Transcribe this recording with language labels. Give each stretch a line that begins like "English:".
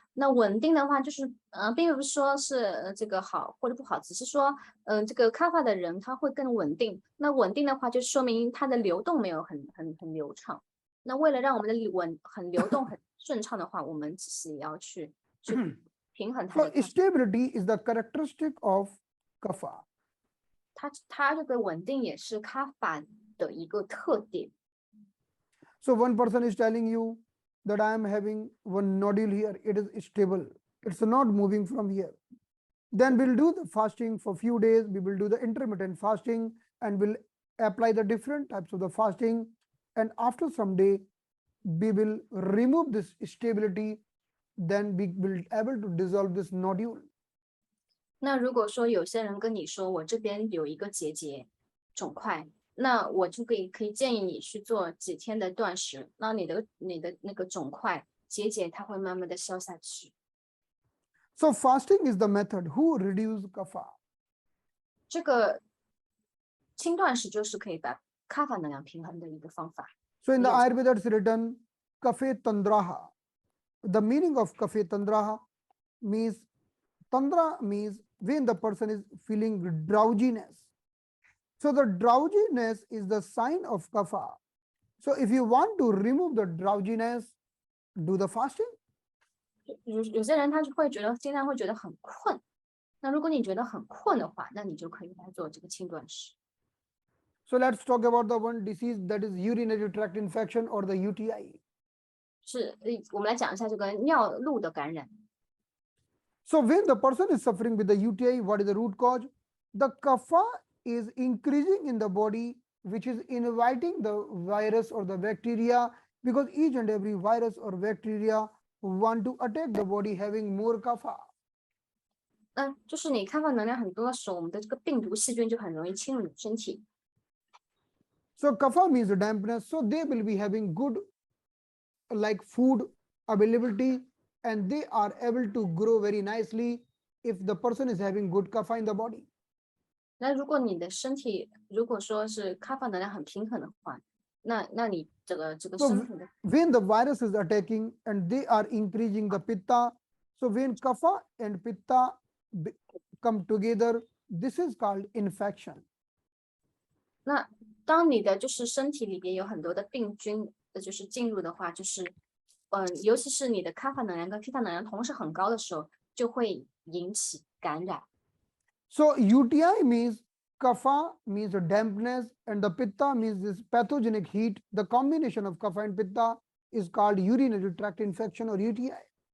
Chinese: 那稳定的话，就是并不是说是这个好或者不好，只是说这个 kapha 的人他会更稳定。那稳定的话，就说明他的流动没有很流畅。那为了让我们的流动很顺畅的话，我们其实也要去平衡它的。
English: So stability is the characteristic of kapha.
Chinese: 它这个稳定也是 kapha 的一个特点。
English: So one person is telling you that I am having one nodule here, it is stable, it's not moving from here. Then we'll do the fasting for few days, we will do the intermittent fasting and we'll apply the different types of the fasting, and after some day we will remove this stability, then we will be able to dissolve this nodule.
Chinese: 那如果说有些人跟你说我这边有一个结节肿块，那我就可以建议你去做几天的断食，那你的那个肿块结节它会慢慢的消下去。
English: So fasting is the method who reduce kapha.
Chinese: 这个轻断食就是可以把 kapha 能量平衡的一个方法。
English: So in the Ayurveda it's written kaphe tandraha. The meaning of kaphe tandraha means, tandra means when the person is feeling drowsiness. So the drowsiness is the sign of kapha. So if you want to remove the drowsiness, do the fasting.
Chinese: 有些人他就会觉得经常会觉得很困，那如果你觉得很困的话，那你就可以来做这个轻断食。
English: So let's talk about the one disease, that is urinary tract infection or the UTI.
Chinese: 是，我们来讲一下这个尿路的感染。
English: So when the person is suffering with the UTI, what is the root cause? The kapha is increasing in the body, which is inviting the virus or the bacteria, because each and every virus or bacteria want to attack the body having more kapha.
Chinese: 就是你kapha能量很多的时候，我们的这个病毒细菌就很容易侵入你的身体。
English: So kapha means dampness, so they will be having good like food availability and they are able to grow very nicely if the person is having good kapha in the body.
Chinese: 那如果你的身体如果说是kapha能量很平衡的话，那你这个身体的
English: when the virus is attacking and they are increasing the pitta, so when kapha and pitta come together, this is called infection.
Chinese: 那当你的就是身体里边有很多的病菌就是进入的话，就是尤其是你的kapha能量跟 pitta 能量同时很高的时候，就会引起感染。
English: So UTI means kapha means dampness and the pitta means this pathogenic heat. The combination of kapha and pitta is called urinary tract infection or UTI.